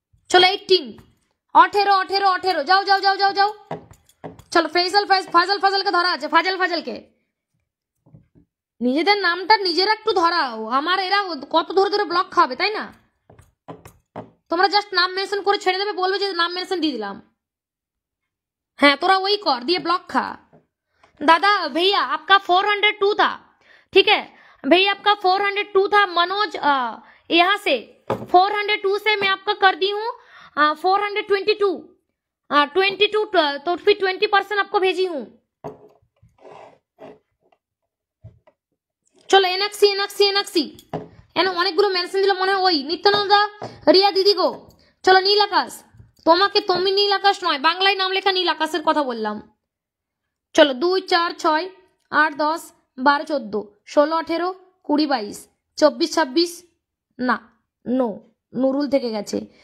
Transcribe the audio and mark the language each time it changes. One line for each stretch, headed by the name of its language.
Bangla: চলো 18 18 18 18, যাও যাও যাও যাও যাও। চলো ফেইজাল ফাজল ফাজলকে ধরা আছে, ফাজল ফাজলকে। নিজেদের নামটা নিজেরা একটু ধরাও, আমার এরা কত ধরে ধরে ব্লক খাবে তাই না? তোমরা জাস্ট নাম মেনশন করে ছেড়ে দেবে, বলবে যে নাম মেনশন দিয়ে দিলাম। হ্যাঁ তোরা
Hindi: वही कर दिए ब्लॉक खा। दादा भैया आपका 402 था, ठीक है भैया आपका 402 था। मनोज यहाँ से 402 से मैं आपका कर दी हूँ 422 22, तो फिर 20% आपको भेजी हूँ।
Bangla: চলো এনএক্সি এনএক্সি এনএক্সি এন অনেকগুলো মেনশন দিল মনে হয় ওই নিত্যানন্দা রিয়া দিদি গো। চলো নীল আকাশ, তোমাকে তুমি নীল আকাশ নয়, বাংলায় নাম লেখা নীল আকাশের কথা বললাম। চলো 2 4 6 8 10 12 14 16 18 20 22 24 26, না নো নুরুল থেকে গেছে।